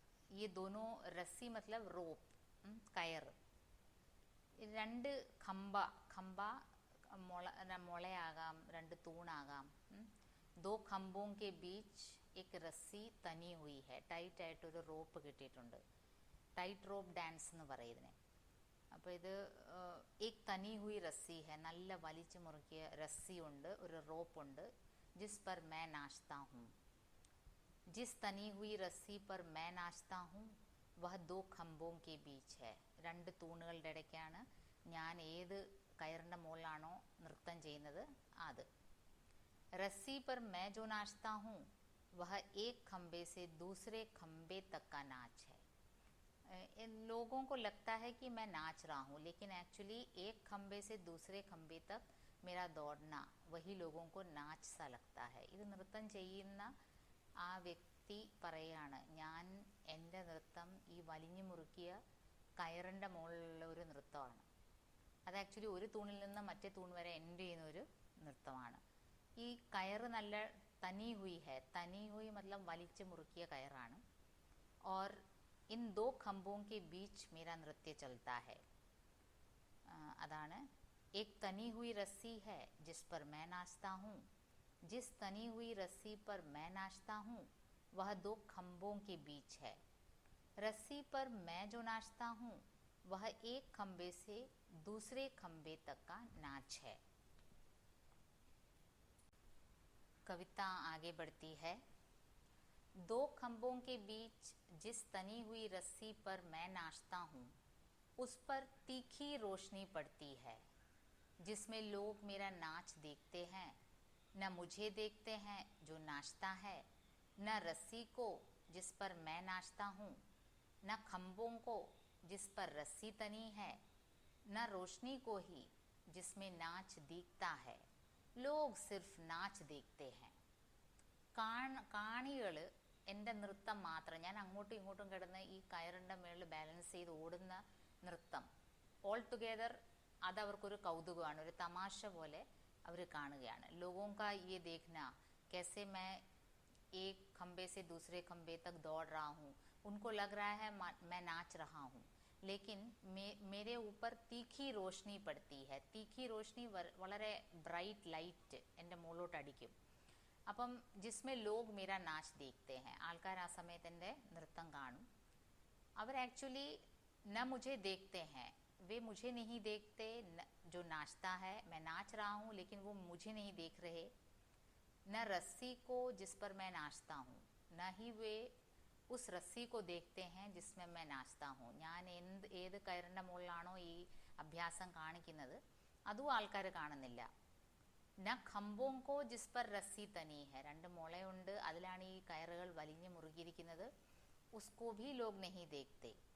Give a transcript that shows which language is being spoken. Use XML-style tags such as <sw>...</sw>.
<hi>ये दोनों रस्सी मतलब रोप,</hi> <ml>കയർ, രണ്ട്</ml> <hi>खम्भा</hi> <ml>മുളയാകാം, രണ്ട് തൂണാകാം.</ml> <hi>दो खम्भों के बीच एक रस्सी तनी हुई है.</hi> <ml>ടൈറ്റ് ആയിട്ടൊരു റോപ്പ് കിട്ടിയിട്ടുണ്ട്. ടൈറ്റ് റോപ്പ് ഡാൻസ് എന്ന് പറയും ഇതിനെ. അപ്പോൾ ഇത്</ml> <hi>एक तनी हुई रस्सी है,</hi> <ml>നല്ല വലിച്ചു മുറുക്കിയ रस्सी ഉണ്ട്, ഒരു റോപ്പ് ഉണ്ട്.</ml> <hi>जिस पर मैं नाचता हूँ. जिस तनी हुई रस्सी पर मैं नाचता हूँ वह दो खम्भों के बीच है.</hi> <ml>രണ്ട് തൂണുകളുടെ ഇടയ്ക്കാണ് ഞാൻ ഏത് കയറിൻ്റെ മുകളിലാണോ നൃത്തം ചെയ്യുന്നത് അത്.</ml> <hi>रस्सी पर मैं जो नाचता हूँ वह एक खम्भे से दूसरे खम्भे तक का नाच है. लोगों को लगता है कि मैं नाच रहा हूँ, लेकिन एक्चुअली एक खम्भे से दूसरे खम्भे तक मेरा दौड़ना वही लोगों को नाच सा लगता है.</hi> <ml>ഇത് നൃത്തം ചെയ്യുന്ന ആ വ്യക്തി പറയാണ്, ഞാൻ എൻ്റെ നൃത്തം ഈ വലിഞ്ഞു മുറുക്കിയ കയറിൻ്റെ മുകളിലുള്ള ഒരു നൃത്തമാണ്. അത് ആക്ച്വലി ഒരു തൂണിൽ നിന്ന് മറ്റേ തൂൺ വരെ എൻഡ് ചെയ്യുന്ന ഒരു നൃത്തമാണ്. ഈ കയറ് നല്ല</ml> <hi>തനി ഹുയി ഹെ. തനി ഹുയി മതലബ്</hi> <ml>വലിച്ചു മുറുക്കിയ കയറാണ്.</ml> <hi>और इन दो खम्भों के बीच मेरा नृत्य चलता है. अदान एक तनी हुई रस्सी है जिस पर मैं नाचता हूँ. जिस तनी हुई रस्सी पर मैं नाचता हूँ वह दो खम्भों के बीच है. रस्सी पर मैं जो नाचता हूँ वह एक खम्भे से दूसरे खम्भे तक का नाच है. कविता आगे बढ़ती है. दो खम्भों के बीच जिस तनी हुई रस्सी पर मैं नाचता हूँ उस पर तीखी रोशनी पड़ती है, जिसमें लोग मेरा नाच देखते हैं. न मुझे देखते हैं जो नाचता है, न रस्सी को जिस पर मैं नाचता हूँ, न खम्भों को जिस पर रस्सी तनी है, न रोशनी को ही जिसमें नाच दिखता है. लोग सिर्फ नाच देखते हैं.</hi> <ml>കാണികൾ എൻ്റെ നൃത്തം മാത്രം, ഞാൻ അങ്ങോട്ടും ഇങ്ങോട്ടും കിടന്ന് ഈ കയറിൻ്റെ മേളിൽ ബാലൻസ് ചെയ്ത് ഓടുന്ന നൃത്തം</ml> <en>all together</en> <ml>അതവർക്കൊരു കൗതുകമാണ്, ഒരു തമാശ പോലെ അവർ കാണുകയാണ്.</ml> <hi>लोगों का ये देखना कैसे मैं एक खम्भे से दूसरे खम्भे तक दौड़ रहा हूँ, उनको लग रहा है मैं नाच रहा हूँ, लेकिन मेरे ऊपर तीखी रोशनी पड़ती है. तीखी रोशनी</hi> <ml>വളരെ ബ്രൈറ്റ് ലൈറ്റ് എൻ്റെ മുകളിലോട്ട് അടിക്കും. അപ്പം</ml> <hi>ജിസ്മെ ലോഗ് മേരാ നാച്ച് ദേഖ്തേ ഹൈ,</hi> <ml>ആൾക്കാർ ആ സമയത്ത് എൻ്റെ നൃത്തം കാണും. അവർ ആക്ച്വലി</ml> <hi>न मुझे देखते हैं, वे मुझे नहीं देखते. जो नाचता है, मैं नाच रहा हूँ लेकिन वो मुझे नहीं देख रहे. न रस्सी को जिस पर मैं नाचता हूँ, न ही वे उस रस्सी को देखते हैं जिसमें मैं नाचता हूँ.</hi> <ml>ഞാൻ ഏത് കയറിൻ്റെ മുകളിലാണോ ഈ അഭ്യാസം കാണിക്കുന്നത് അതും ആൾക്കാർ കാണുന്നില്ല.</ml> <hi>ന ഖംബോं को जिस पर रस्सी तनी है,</hi> <ml>രണ്ട് മുളയുണ്ട്, അതിലാണ് ഈ കയറുകൾ വലിഞ്ഞു മുറുകിയിരിക്കുന്നത്.</ml> <hi>उसको भी लोग नहीं देखते.</hi>